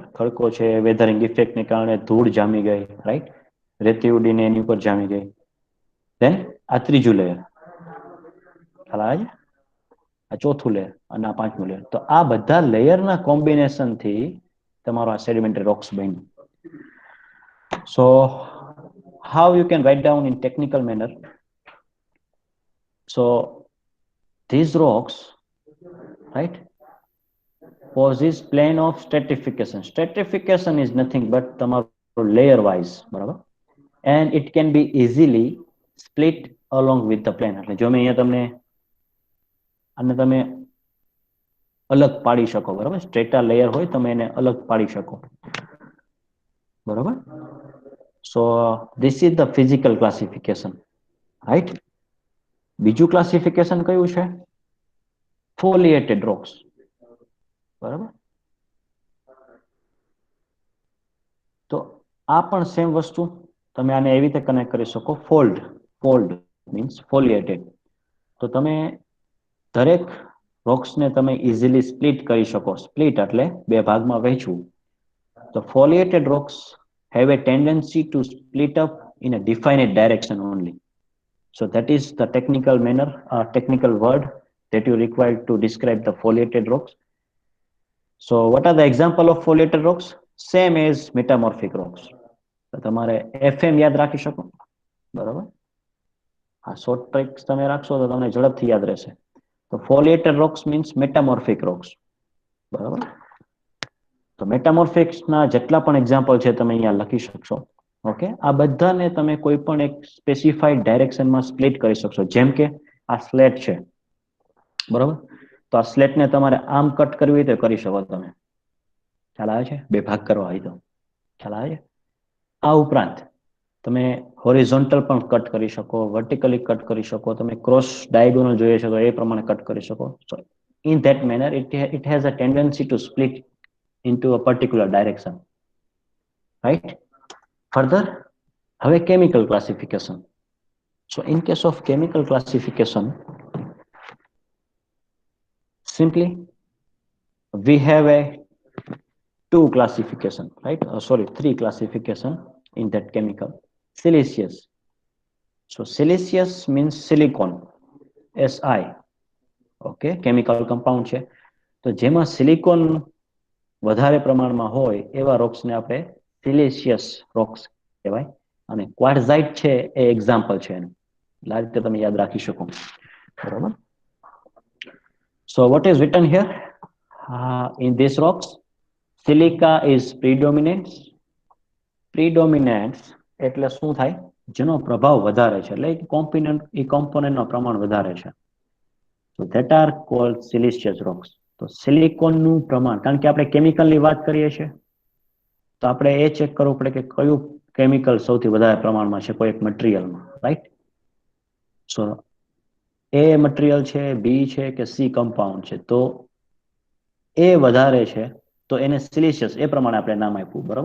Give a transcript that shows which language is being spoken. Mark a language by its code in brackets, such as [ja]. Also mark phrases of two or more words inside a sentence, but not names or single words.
[gu] ખડકો છે, [en] weathering effectને [gu] કારણે ધૂળ જામી ગઈ, રાઈટ? રેતી ઉડીને એની ઉપર જામી ગઈ. ધેન આ ત્રીજું લેયર, ખ્યાલ આવે છે? આ ચોથું લેયર અને આ પાંચમું લેયર. તો આ બધા લેયરના કોમ્બિનેશનથી તમારો આ [en] sedimentary rocks [gu] બન્યું. [en] સો how you can write down in technical manner? So these rocks, right, possess plane of stratification. Stratification is nothing but તમારો layer wise, બરાબર? And it can be easily split along with the plane. [gu] એટલે જો મેં અહીંયા તમને આને તમે અલગ પાડી શકો, બરાબર? [en] strata layer [gu] હોય તમે એને અલગ પાડી શકો, બરાબર? [en] So this is the physical classification, right? [gu] બીજું ક્લાસિફિકેશન કયું છે? [en] foliated rocks, [gu] બરાબર? તો આ પણ સેમ વસ્તુ તમે આને એવી રીતે કનેક્ટ કરી શકો. [en] fold means foliated. [gu] તો તમે દરેક રોક્સને તમે [en] easily split [gu] કરી શકો. સ્પ્લિટ એટલે બે ભાગમાં વહેંચવું. તો [en] foliated rocks have a tendency to split up in a definite direction only. So that is the technical manner, technical word that you require to describe the foliated rocks. So what are the example of foliated rocks? Same as metamorphic rocks. [gu] તો તમારે FM યાદ રાખી શકો, બરાબર? આ [en] short tricks [gu] તમે રાખશો તો તમને ઝડપથી યાદ રહેશે. [en] તો foliated rocks means metamorphic rocks, [gu] બરાબર? તો મેટામોર્ફિક્સના જેટલા પણ એક્ઝામ્પલ છે તમે અહીંયા લખી શકશો. ઓકે, આ બધાને તમે કોઈ પણ એક [en] specified directionમાં [gu] સ્પ્લિટ કરી શકશો. જેમ કે આ સ્લેટ છે, બરાબર? તો આ સ્લેટને તમારે આમ કટ કરવી હોય તો કરી શકો તમે. ખ્યાલ આવે છે? બે ભાગ કરવા હોય તો ખ્યાલ આવે છે? આ ઉપરાંત તમે હોરિઝોન્ટલ પણ કટ કરી શકો, વર્ટિકલી કટ કરી શકો, તમે [en] cross diagonal [gu] જોઈએ છે તો એ પ્રમાણે કટ કરી શકો. [en] so in that manner it has a tendency to split into a particular direction, right? Further, have a chemical classification. So in case of chemical classification, simply we have a three classification in that chemical. Siliceous. So siliceous means silicon, Si. Okay, chemical compound છે. [gu] તો જેમાં સિલિકોન વધારે પ્રમાણમાં હોય એવા રોક્સને આપણે [en] siliceous rocks [gu] કહેવાય. અને ક્વાર્ટઝાઇટ છે એ એક્ઝામ્પલ છે એનું. એટલે આ રીતે તમે યાદ રાખી શકો, બરાબર? [en] so what is written here? In these rocks, silica is predominant. [gu] Predominance એટલે શું થાય? જેનો પ્રભાવ વધારે છે, એટલે કોમ્પોનન્ટ નો પ્રમાણ વધારે છે. [en] So that are called siliceous rocks. [gu] તો સિલિકોનનું પ્રમાણ, કારણ કે આપણે કેમિકલની વાત કરીએ છીએ, તો આપણે એ ચેક કરવું પડે કે કયું કેમિકલ સૌથી વધારે પ્રમાણમાં છે કોઈ એક મટીરિયલમાં, રાઈટ? સો એ મટીરિયલ છે, બી છે કે સી કમ્પાઉન્ડ છે, તો એ વધારે છે તો એને સિલિશિયસ એ પ્રમાણે આપણે નામ આપ્યું, બરાબર?